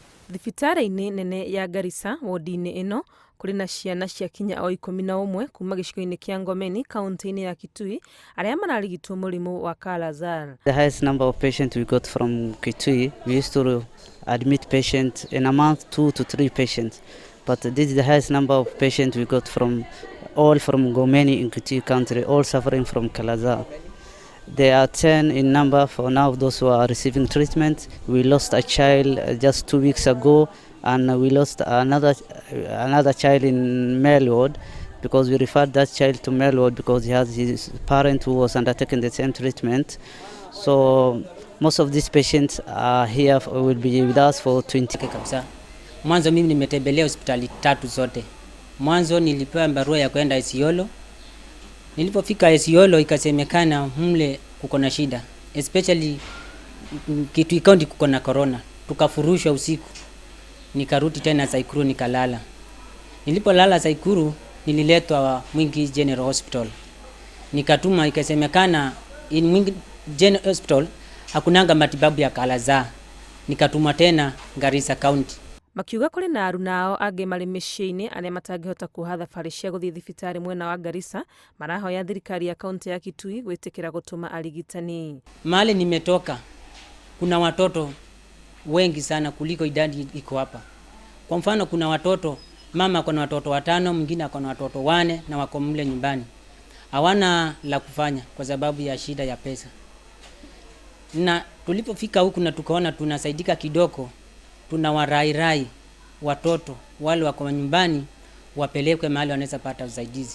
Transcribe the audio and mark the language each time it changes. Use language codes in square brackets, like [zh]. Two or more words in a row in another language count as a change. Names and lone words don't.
[ki] Thibitarĩ-inĩ nene ya Garissa wodi-inĩ ĩno kũrĩ na ciana cia kinya o 11 kuma gĩcigo-inĩ kĩa Ngomeni kaunti-inĩ ya Kitui arĩa mararigitwo mũrimũ wa Kala-Azar. [en] The highest number of patients we got from Kitui, we used to admit patients in a month, 2 to 3 patients. But this is the highest number of patients we got from Ngomeni in Kitui country, all suffering from Kala-Azar. There are 10 in number for now, those who are receiving treatment. We lost a child just 2 weeks ago, and we lost another child in male ward because we referred that child to male ward because he has his parent who was undertaking the same treatment. So most of these patients are here will be with us for 20 [sw] kabisa. Mwanzo mimi nimetembelea hospitali 3 zote. Mwanzo nilipewa barua ya kwenda Isiolo. Nilipofika Isiolo ikasemekana mle kuko na shida, especially Kitui County kuko na corona. Tukafurushwa usiku. Nikarudi tena Saikuru nikalala. Nilipolala Saikuru nililetwa Mwingi General Hospital. Nikatuma ikasemekana in Mwingi General Hospital hakunanga matibabu ya Kala-Azar. Nikatuma tena Garissa County. [ki] Makiuga kũrĩ na aruna ao angĩ marĩ mĩciĩ-inĩ arĩa matangĩhota kuoha thabarĩ cia gũthiĩ thibitarĩ mwena wa Garissa marahoya thirikari ya kaunti ya Kitui gwĩtĩkĩra gũtũma arigitani. [sw] Mahali nimetoka kuna watoto wengi sana kuliko idadi iko hapa. Kwa mfano kuna watoto, mama ako na watoto 5, mwingine ako na watoto 4 na wako mle nyumbani. Hawana la kufanya kwa sababu ya shida ya pesa. Na tulipofika huku na tukaona tunasaidika kidogo, tunawarairai watoto wale wako nyumbani wapelekwe mahali wanaweza pata usaidizi.